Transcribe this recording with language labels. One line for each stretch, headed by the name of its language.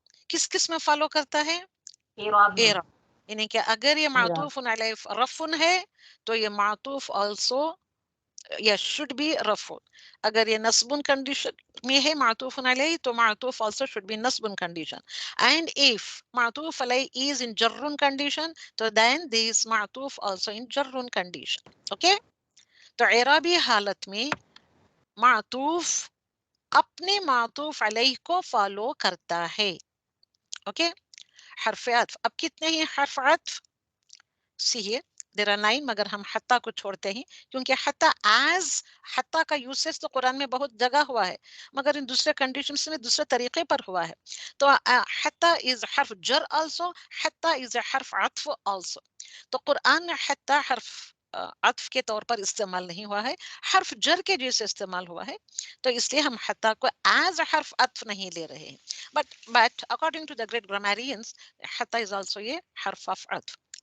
Urdu: کس میں فالو کرتا ہے؟ اعراب. یعنی کہ اگر یہ معطوف علیہ رفع ہے تو یہ معطوف آلسو یا
English: should be
Urdu: رفع. اگر یہ نصب کنڈیشن میں ہے معطوف علیہ تو معطوف
English: also should be
Urdu: نصب condition.
English: And if معطوف علیہ is in جر condition تو then this معطوف also in جر condition. Okay.
Urdu: تو اعرابی حالت میں معطوف اپنے معطوف علیہ کو فالو کرتا ہے. اوکے. حرف عطف، اب کتنے ہیں حرف عطف؟ سی
English: there are
Urdu: 9 مگر ہم حتیٰ کو چھوڑتے ہیں کیونکہ حتیٰ کا یوسیج تو قرآن میں بہت جگہ ہوا ہے مگر ان دوسرے کنڈیشنز میں دوسرے طریقے پر ہوا ہے. تو حتیٰ is حرف جر also، حتیٰ is حرف عطف also. تو قرآن میں حتیٰ حرف عطف کے طور پر استعمال نہیں ہوا ہے، حرف جر کے جیسے استعمال ہوا ہے. تو اس لیے ہم حتیٰ کو ایز حرف عطف نہیں لے رہے ہیں.
English: But according to the great grammarians حتیٰ is also یہ حرف عطف.